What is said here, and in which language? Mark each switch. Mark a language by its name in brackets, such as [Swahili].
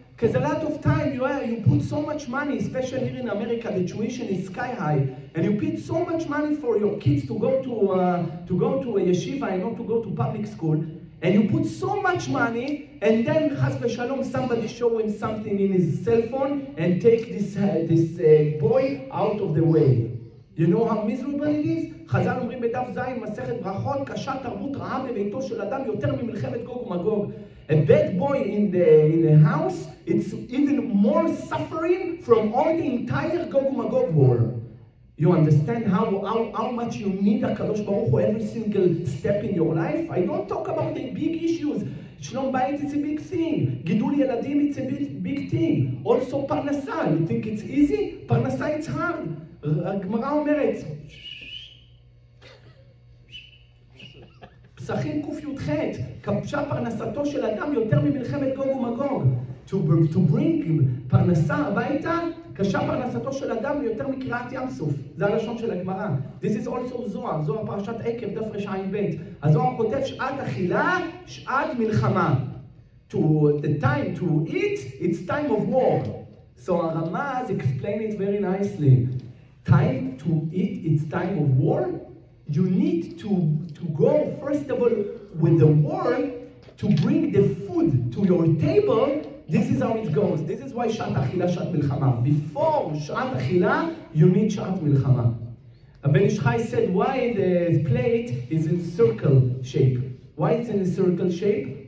[English] Because a lot of time you put so much money, especially here in America, the tuition is sky high, and you put so much money for your kids to go to a yeshiva and not to go to public school. And you put so much money, and then chas v'shalom, somebody show him something in his cell phone and take this boy out of the way. You know how miserable it is? [Hebrew] חז"ל אומרים בדף ז' מסכת ברכות, קשה תרבות רעה בביתו של אדם יותר ממלחמת גוג ומגוג. [English] A bad boy in the house, it's even more suffering from all the entire Gog Magog war. You understand how much you need הקדוש ברוך הוא every single step in your life? I don't talk about the big issues. שלום בית is a big thing. [Hebrew] גידול ילדים [English] it's a big thing. Also פרנסה. You think it's easy? פרנסה it's hard. [Hebrew] הגמרא אומרת, פסחים קי"ח, כבשה פרנסתו של אדם יותר ממלחמת גוג ומגוג. [English] To bring [Hebrew] פרנסה הביתה, קשה פרנסתו של אדם יותר מקריאת ים סוף. זה הלשון של הגמרא. [English] This is also [Hebrew] זוהר, זוהר פרשת עקב, דף רע"ב. הזוהר כותב שעת אכילה, שעת מלחמה. [English] The time to eat, it's time of war. So הרמ"ז explain it very nicely. Time to eat, it's time of war. You need to go, first of all, with the war, to bring the food to your table. This is how it goes. This is why [Hebrew] שעת אכילה, שעת מלחמה. [English] Before שעת אכילה, you need שעת מלחמה. הבן איש חי said, why the plate is in circle shape? Why it's in a circle shape?